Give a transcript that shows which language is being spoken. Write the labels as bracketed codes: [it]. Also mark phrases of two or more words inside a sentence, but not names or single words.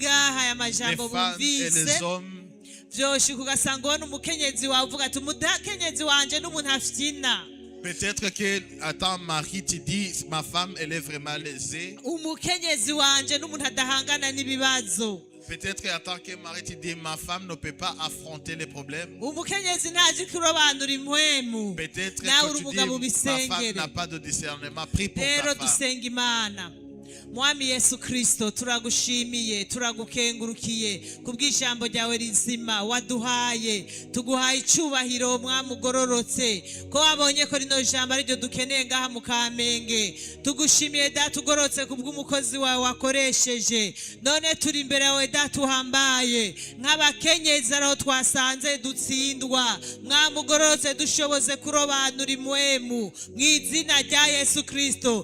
[fr] Les femmes et les hommes. Peut-être que à ton mari te dit, ma femme elle est vraiment lésée. Peut-être qu'en tant que mari tu dis, ma femme ne peut pas affronter les problèmes. Peut-être que tu dis, ma femme n'a pas de discernement. Prie pour ta femme. [rn] Mwami Yesu Kristo, turagushimiye, turagukengurukiye kubw'ijambo ryawe rizima waduhaye, tuguhaye icubahiro mwami ugororotse, ko wabonye ko rino jambo ari ryo dukeneye ngaha mu Kamenge. Tugushimiye data ugororotse kubw'umukozi wawe wakoresheje, none turi imbere yawe data uhambaye, nk'abakenyezi aho twasanze dutsindwa, mwami ugororotse dushoboze kurobanura impwemu mw'izina rya Yesu Kristo.